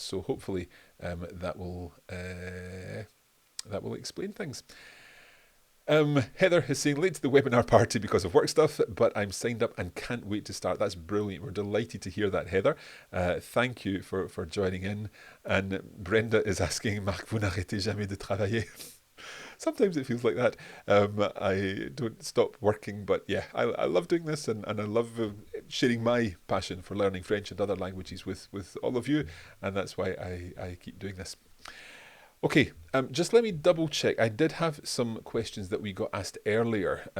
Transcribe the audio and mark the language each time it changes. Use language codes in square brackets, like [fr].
[en] So hopefully that will explain things. Heather is saying, late to the webinar party because of work stuff, but I'm signed up and can't wait to start. That's brilliant. We're delighted to hear that, Heather. Thank you for joining in. And Brenda is asking, [fr] Marc, vous n'arrêtez jamais de travailler? [en] Sometimes it feels like that. I don't stop working, but yeah, I love doing this, and I love sharing my passion for learning French and other languages with all of you, and that's why I keep doing this. Okay, just let me double check. I did have some questions that we got asked earlier.